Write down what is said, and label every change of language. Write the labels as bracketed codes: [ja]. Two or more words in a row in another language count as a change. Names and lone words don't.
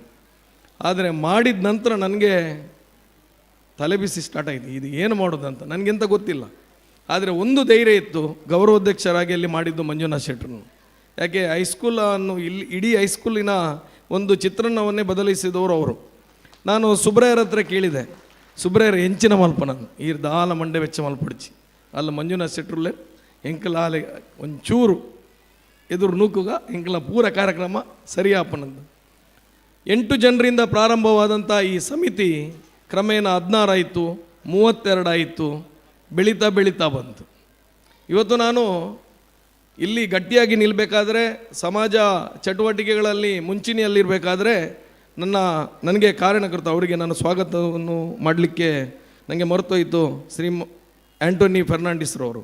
[kn] ಆದರೆ ಮಾಡಿದ ನಂತರ ನನಗೆ ತಲೆಬಿಸಿ ಸ್ಟಾರ್ಟ್ ಆಯಿತು, ಇದು ಏನು ಮಾಡೋದಂತ ನನಗೆಂತ ಗೊತ್ತಿಲ್ಲ. ಆದರೆ ಒಂದು ಧೈರ್ಯ ಇತ್ತು, ಗೌರವಾಧ್ಯಕ್ಷರಾಗಿ ಅಲ್ಲಿ ಮಾಡಿದ್ದು ಮಂಜುನಾಥ್ ಶೆಟ್ಟರು. ಯಾಕೆ ಹೈಸ್ಕೂಲನ್ನು ಇಲ್ಲಿ ಇಡೀ ಹೈಸ್ಕೂಲಿನ ಒಂದು ಚಿತ್ರಣವನ್ನೇ ಬದಲಿಸಿದವರು ಅವರು. ನಾನು ಸುಬ್ರಯ್ಯರ ಹತ್ರ ಕೇಳಿದೆ, [tcy] ಸುಬ್ರಯ್ಯರ ಹೆಂಚಿನ ಮಲ್ಪನ ಈ ದಾಲ ಮಂಡೆ ವೆಚ್ಚ ಮಲ್ಪಡಿಸಿ ಅಲ್ಲ ಮಂಜುನಾಥ್ ಶೆಟ್ಟರುಲ್ಲೇ ಎಂಕಲ ಆಲೆ ಒಂಚೂರು ಎದುರು ನೂಕುಗ ಎಂಕಲ ಪೂರ ಕಾರ್ಯಕ್ರಮ ಸರಿಯಾಪನಂದು. [kn] 8 ಜನರಿಂದ ಪ್ರಾರಂಭವಾದಂಥ ಈ ಸಮಿತಿ ಕ್ರಮೇಣ 16 ಆಯಿತು, 32 ಆಯಿತು, ಬೆಳೀತಾ ಬಂತು. ಇವತ್ತು ನಾನು ಇಲ್ಲಿ ಗಟ್ಟಿಯಾಗಿ ನಿಲ್ಲಬೇಕಾದ್ರೆ, ಸಮಾಜ ಚಟುವಟಿಕೆಗಳಲ್ಲಿ ಮುಂಚೂಣಿಯಲ್ಲಿರಬೇಕಾದ್ರೆ ನನಗೆ ಕಾರಣಕರ್ತ ಅವರಿಗೆ ನಾನು ಸ್ವಾಗತವನ್ನು ಮಾಡಲಿಕ್ಕೆ ನನಗೆ ಮರೆತೋಯಿತು, ಶ್ರೀ ಆ್ಯಂಟೋನಿ ಫೆರ್ನಾಂಡಿಸ್ರವರು.